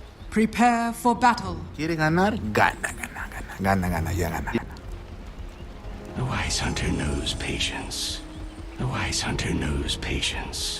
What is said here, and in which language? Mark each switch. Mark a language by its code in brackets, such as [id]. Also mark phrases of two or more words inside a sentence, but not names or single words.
[en] Prepare for battle. [es] ¿Quiere ganar? Gana, gana, gana. Gana, gana, ya gana. [en] The wise hunter knows patience. The wise hunter knows patience.